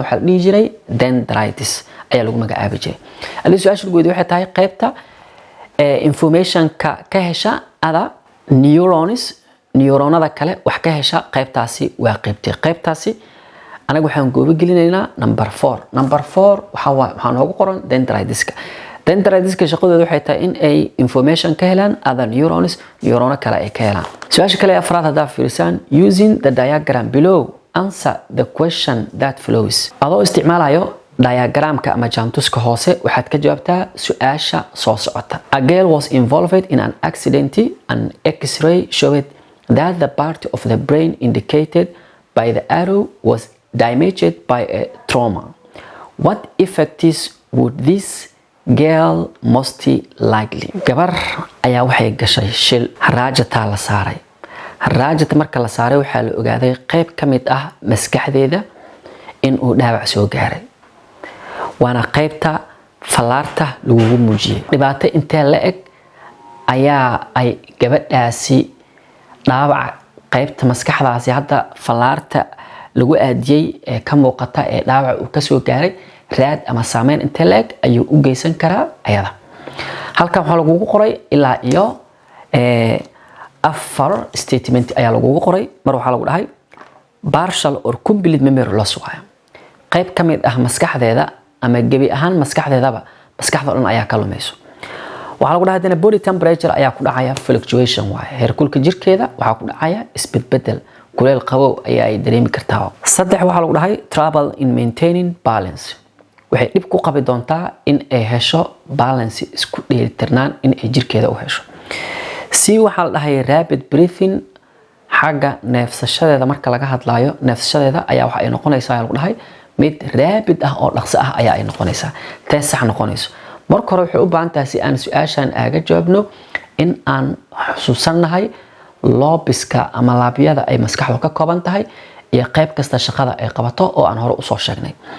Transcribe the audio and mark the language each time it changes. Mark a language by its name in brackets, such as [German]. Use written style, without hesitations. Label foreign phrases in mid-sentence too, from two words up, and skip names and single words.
[Somali] waxa la dhihi jiray dendrites ayaa lagu magacaabi jiray adii su'aasha guud waxay tahay qaybta information ka hesha ada neuronada kale wax ka hesha qaybtaasi waa qaybtaasi anagu waxaan goobo gelinaynaa number 4 waxa noogu qoran dendritiska shaqadoodu waxay tahay in ay information ka helaan other neurono kale ay ka helaan su'aasha kale afraad hadaa fiirsan [English] using the diagram below answer the question that follows [Somali] adoo isticmaalayo diagramka ama jaantuska hoose waxaad ka jawaabtaa su'aasha soo socota [English] a girl was involved in an accident and x-ray showed that the part of the brain indicated by the arrow was damaged by a trauma what effects would this girl most likely [Somali] gabar ayaa waxay gashay shil raajata la saaray raajata marka la saaray waxa la ogaaday qayb kamid ah maskaxdeeda in uu dhaawac soo gaaray waana qaybta falaarta lagu muujiyay dhibaato intee la eg ayaa ay gabadhaasi dhaawac qaybta maskaxdaasi hadda falaarta lagu aadiyay ee ka muuqata ee dhaawac uu ka soo gaaray raad ama saameyn intee la eg ayuu u geysan karaa ayada halkan waxa lagu qoray ilaa iyo afar statement ayaa lagu qoray mar waxa lagu dhahay [English] partial or complete memory loss [Somali] waayo qayb kamid ah maskaxdeeda ama gabi ahaan maskaxdeedaba maskaxda dhan ayaa ka lumayso waxa lagu dhahay [English] body temperature [Somali] ayaa ku dhacaya fluctuation waayo heerkulka jirkeeda waxa ku dhacaya isbedbedel kuleel qabow ayaa ay dareemi kartaa saddex waxa lagu dhahay [English] trouble in maintaining balance [Somali] waxay dib ku qabi doontaa in ay hesho balance isku dheelitirnaan in ay jirkeeda u hesho si waxa la dhahay [English] rapid breathing [Somali] xagga neefsashadeeda marka laga hadlayo neefsashadeeda ayaa waxa ay noqonaysaa lagu dhahay mid rapid ah oo dhaqso ah ayaa ay noqonaysaa taas sax noqonayso marka hore waxay u baahan tahay si aan su'aashan aaga jawaabno in aan xusuusanahay loobiska ama laabyada ay maskaxdu ka kooban tahay iyo qayb kasta shaqada ay qabato oo aan hore u soo sheegnay